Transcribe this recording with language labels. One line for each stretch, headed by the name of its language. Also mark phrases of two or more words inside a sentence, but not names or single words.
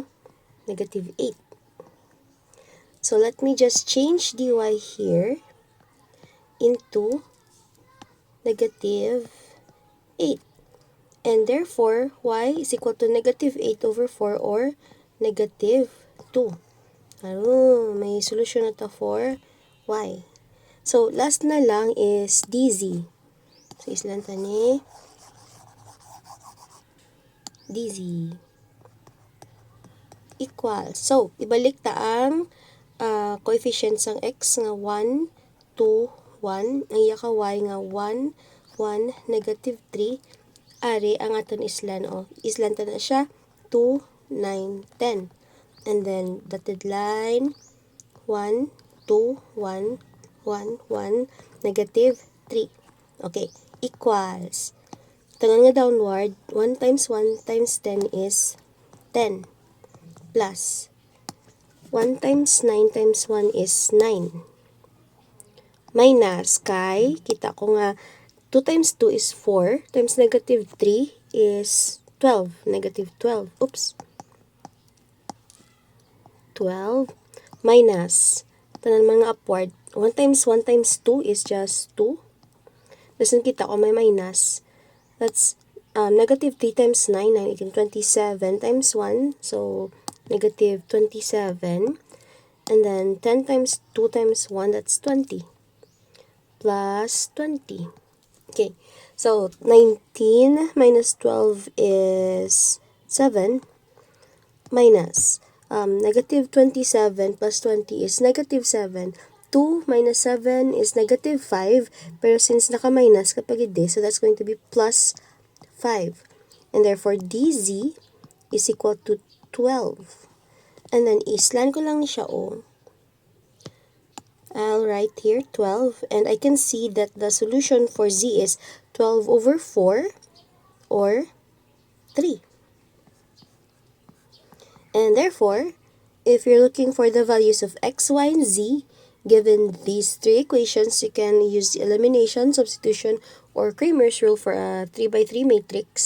English: Negative 8. So, let me just change dy here into negative 8. And therefore, y is equal to negative 8 over 4 or negative 2.
Hiligaynon: May solusyon na to for y.
English: So, last
Hiligaynon: na lang
English: is dz. So,
Hiligaynon: islan ta ni dz equal. So, ibalik ta ang coefficients ng x nga 1, 2, 1. Ang iya ka y nga 1, 1, negative 3. Ari, ang aton islan, islan ta na siya, 2, 9, 10.
English: And then, dotted line, 1, 2, 1, 1, 1, negative 3. Okay, equals.
Hiligaynon: Tangan nga
English: downward, 1 times 1 times 10 is 10. Plus, 1 times 9 times 1 is 9. Minus,
Hiligaynon: kay, kita ko nga,
English: 2 times 2 is 4, times negative 3 is 12, negative 12. Oops. 12 minus,
Hiligaynon: tanan mga
English: upward, 1 times 1 times 2 is just 2.
Hiligaynon: Dasan kita ko may minus.
English: That's negative 3 times 9, 9, 18, 27 times 1, so negative 27. And then 10 times 2 times 1, that's 20. Plus 20. Okay, so 19 minus 12 is 7. Minus negative 27 plus 20 is negative 7. 2 minus 7 is negative 5.
Hiligaynon: Pero since naka-minus kapag ide,
English: so that's going to be plus 5. And therefore, dz is equal to 12. And then,
Hiligaynon: islan ko lang ni siya,
English: oh. I'll write here 12. And I can see that the solution for z is 12 over 4 or 3. And therefore, if you're looking for the values of x, y, and z, given these three equations, you can use elimination, substitution, or Cramer's rule for a 3 by 3 matrix.